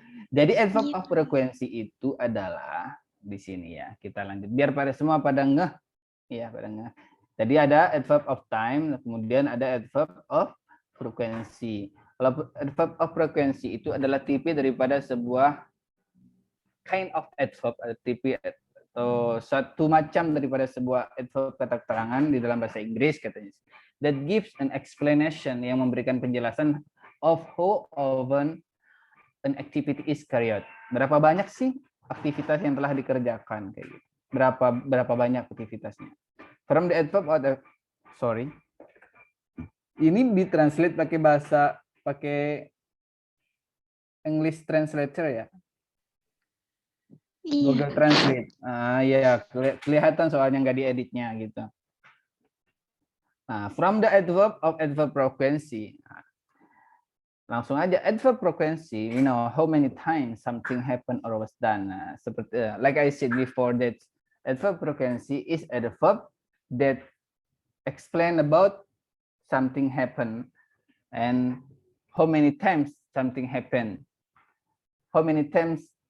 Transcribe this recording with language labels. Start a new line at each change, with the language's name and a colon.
Indonesian: Jadi adverb of frequency itu adalah di sini ya. Kita lanjut biar pada semua pada ngeh. Ya, pada ngeh. Jadi ada
English: adverb of time,
Indonesian: kemudian ada
English: adverb of frequency.
Indonesian: Kalau adverb of frequency itu adalah tipe daripada sebuah
English: kind of adverb,
Indonesian: tipe atau satu macam daripada sebuah adverb kata keterangan di dalam bahasa Inggris katanya.
English: That gives an explanation,
Indonesian: yang memberikan penjelasan
English: of how often an activity is carried out.
Indonesian: Berapa banyak sih aktivitas yang telah dikerjakan kayak gitu. Berapa banyak aktivitasnya.
English: From the adverb of
Indonesian: ini ditranslate pakai English translator ya. Google Translate. Ya, kelihatan soalnya nggak dieditnya gitu. Nah,
English: from the adverb of adverb frequency.
Indonesian: Langsung aja
English: adverb frequency, we know how many times something happened or was done.
Indonesian: Seperti
English: like I said before, that adverb frequency is a verb that explain about something happen and how many times something happened. How many times